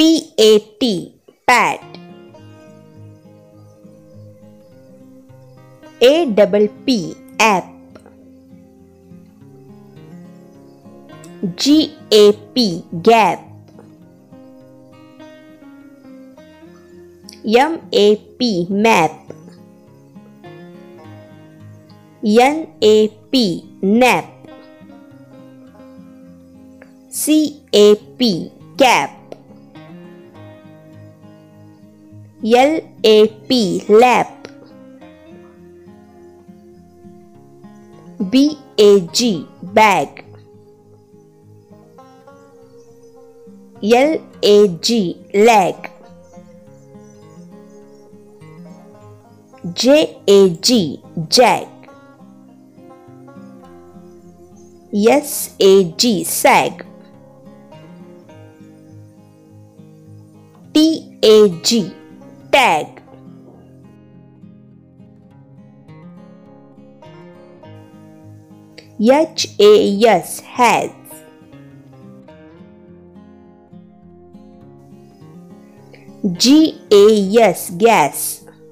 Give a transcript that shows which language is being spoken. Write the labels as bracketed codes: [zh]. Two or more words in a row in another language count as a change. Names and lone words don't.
[en] PAT pat, A double P app. GAP gap. MAP map. NAP nap. CAP cap. LAP lap. BAG bag. LAG lag. JAG jag. SAG sag. TAG tag. HAS has. GAS gas.